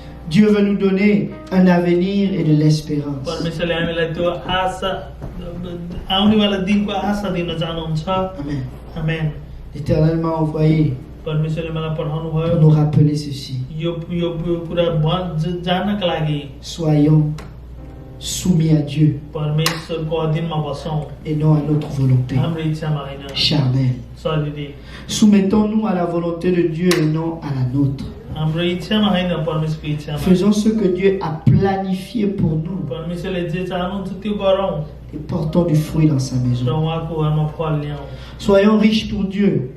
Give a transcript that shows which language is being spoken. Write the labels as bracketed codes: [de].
[fr] Dieu veut nous donner un avenir et de l'espérance. [ne] परमेश्वरले हामीलाई त्यो आशा आउनेवाला दिनको आशा दिन चाहनुहुन्छ [fr] Amen. [ne] आमेन [fr] L'Éternel m'a envoyé [ne] परमेश्वरले मलाई पठाउनु [fr] pour [ne] भयो [fr] nous rappeler ceci. [ne] यो कुरा जान्नका लागि [fr] Soyons soumis à Dieu [ne] परमेश्वरको अधीनमा बसौँ [fr] et non à notre volonté [ne] हाम्रो इच्छामा होइन [fr] charnelle. [ne] शरीरी [fr] Soumettons-nous à la volonté de Dieu et non à la nôtre. [ne] हाम्रो इच्छामा होइन परमेश्वरको इच्छामा [fr] Faisons ce que Dieu a planifié pour nous [ne] परमेश्वरले जे चाहनुहुन्छ त्यो गरौँ [fr] et portons du fruit dans sa [ne] र [fr] maison. [ne] उहाँको घरमा फल ल्याउँ [fr] Soyons riches pour Dieu